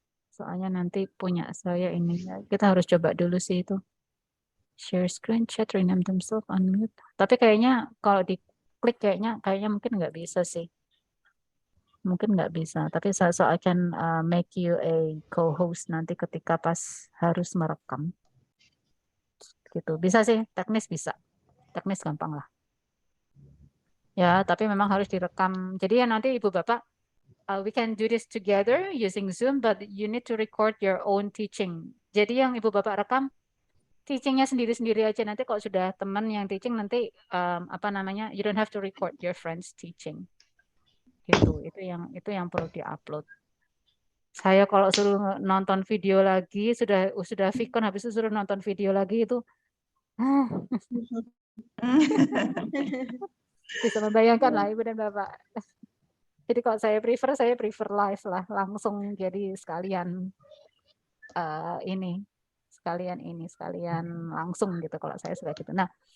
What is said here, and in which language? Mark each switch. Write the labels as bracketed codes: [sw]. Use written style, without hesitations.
[id] Soalnya nanti punya saya ini. Kita harus coba dulu sih itu. [en] Share screen, chat, rename themselves, unmute. [id] Tapi kayaknya kalau diklik kayaknya mungkin nggak bisa sih. Mungkin nggak bisa. Tapi [en] so I can make you a co-host [id] nanti ketika pas harus merekam. Gitu. Bisa sih, teknis bisa. Teknis gampang lah. Ya, tapi memang harus direkam. Jadi ya nanti Ibu Bapak, [en] we can do this together using Zoom, but you need to record your own teaching. [id] Jadi yang Ibu Bapak rekam, teachingnya sendiri-sendiri aja. Nanti kalau sudah teman yang teaching nanti [en] you don't have to record your friends teaching. [id] Gitu. Itu yang perlu diupload. Saya kalau suruh nonton video lagi sudah Vicon habis itu suruh nonton video lagi itu bisa membayangkan lah Ibu dan Bapak. Jadi kalau saya prefer live lah langsung jadi sekalian sekalian langsung gitu kalau saya suka gitu. Nah,